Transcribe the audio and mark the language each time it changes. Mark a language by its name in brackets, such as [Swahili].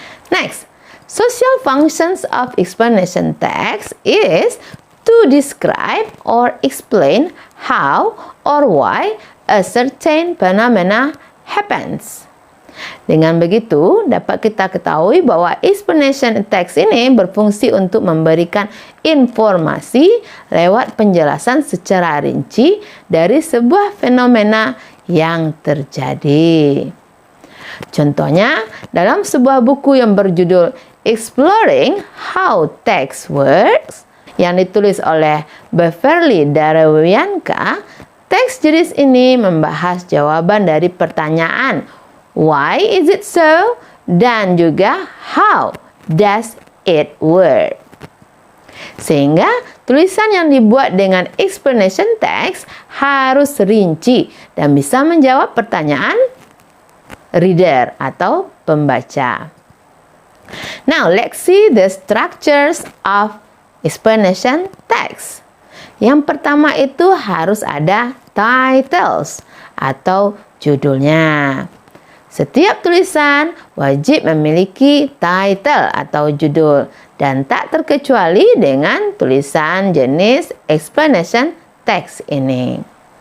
[English] Next, social functions of explanation text is to describe or explain how or why a certain phenomena happens. [Indonesian] Dengan begitu, dapat kita ketahui bahwa explanation text ini berfungsi untuk memberikan informasi lewat penjelasan secara rinci dari sebuah fenomena yang terjadi. Contohnya, dalam sebuah buku yang berjudul Exploring How Text Works yang ditulis oleh Beverly Darawianka, teks jenis ini membahas jawaban dari pertanyaan [English] why is it so [Indonesian] dan juga [English] how does it work. [Indonesian] Sehingga tulisan yang dibuat dengan explanation text harus rinci dan bisa menjawab pertanyaan reader atau pembaca. [English] Now, let's see the structures of explanation text. [Indonesian] Yang pertama itu harus ada titles atau judulnya. Setiap tulisan wajib memiliki title atau judul dan tak terkecuali dengan tulisan jenis explanation text ini.